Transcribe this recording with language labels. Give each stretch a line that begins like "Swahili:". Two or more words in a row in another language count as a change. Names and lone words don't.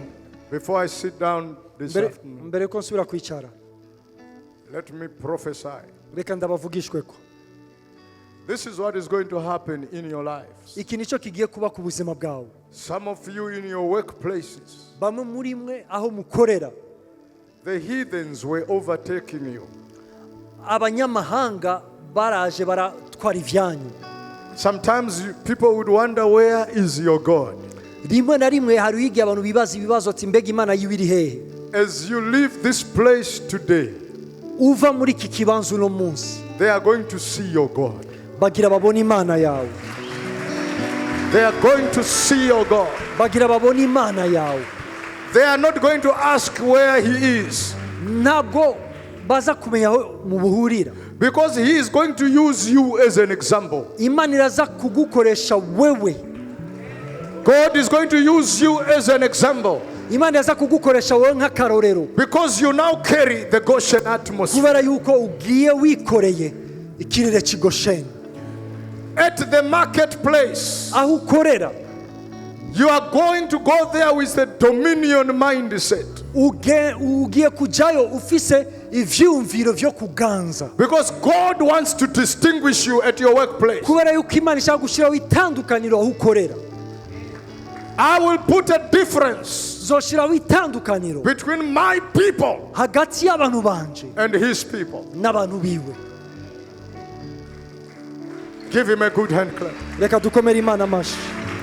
English: before I sit down this afternoon.
Rundi: Mbere ko nsubira kwicara.
English: Let me prophesy.
Rundi: Reka ndabavugishweko.
English: This is what is going to happen in your lives.
Rundi: Iki nicyo kigiye kuba ku buzima bwawe.
English: Some of you in your workplaces,
Rundi: Bamwe muri mwe aho mukorera.
English: the heathens were overtaking you.
Rundi: abanyamahanga baraje baratwara ibyanyu.
English: Sometimes people would wonder, where is your God?
Rundi: rimwe na rimwe hari igihe abantu bibaza ibibazo ati mbega imana yiwe iri hehe.
English: As you leave this place today,
Rundi: uva muri iki kibanza uno munsi
English: they are going to see your God.
Rundi: bagira babona imana yawe.
English: They are going to see your God.
Rundi: bagira babona imana yawe.
English: They are not going to ask where he is,
Rundi: ntabwo baza kumenya aho mubuhurira,
English: because he is going to use you as an example.
Rundi: imana iraza kugukoresha wewe.
English: God is going to use you as an example,
Rundi: imana iraza kugukoresha wewe nk'akarorero,
English: because you now carry the Goshen atmosphere.
Rundi: kubera yuko ugiye wikoreye ikirere cy'Gosheni.
English: At the marketplace,
Rundi: aho ukorera
English: you are going to go there with a dominion mindset,
Rundi: ugiye kujayo ufise ivyumviro vyo kuganza,
English: because God wants to distinguish you at your workplace.
Rundi: kubera yuko imana ishaka gushiraho itandukaniro aho ukorera.
English: I will put a difference
Rundi: zoshiraho itandukaniro
English: between my people
Rundi: hagati y'abantu banje
English: and his people.
Rundi: n'abantu biwe.
English: Give him a good hand clap.
Rundi: reka dukomere imana amashi.